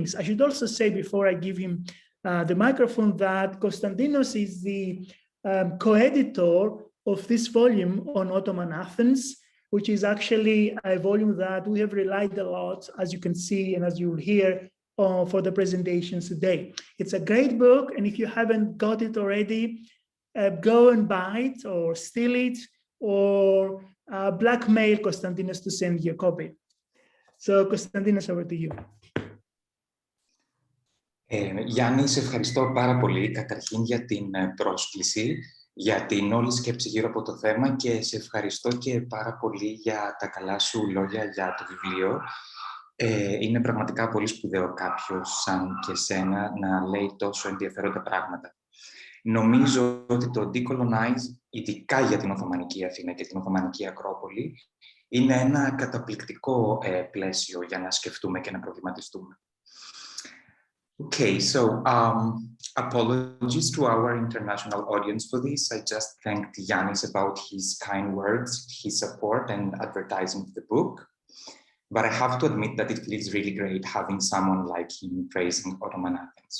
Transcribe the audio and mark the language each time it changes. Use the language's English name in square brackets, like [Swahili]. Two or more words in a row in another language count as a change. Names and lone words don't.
[English] I should also say before I give him the microphone that Konstantinos is the co-editor of this volume on Ottoman Athens, which is actually a volume that we have relied a lot, as you can see and as you will hear, for the presentations today. It's a great book, and if you haven't got it already, go and buy it or steal it or blackmail Konstantinos to send you a copy. So, Konstantinos, over to you. [Greek] Γιάννη, σε ευχαριστώ πάρα πολύ καταρχήν για την πρόσκληση, για την όλη σκέψη γύρω από το θέμα και σε ευχαριστώ και πάρα πολύ για τα καλά σου λόγια για το βιβλίο. Είναι πραγματικά πολύ σπουδαίο κάποιος σαν και σένα να λέει τόσο ενδιαφέροντα πράγματα. Νομίζω ότι το Decolonize, ειδικά για την Οθωμανική Αθήνα και την Οθωμανική Ακρόπολη, είναι ένα καταπληκτικό πλαίσιο για να σκεφτούμε και να προβληματιστούμε. [English] Okay, so apologies to our international audience for this. I just thanked Yannis about his kind words, his support and advertising the book. But I have to admit that it feels really great having someone like him praising Ottoman Athens.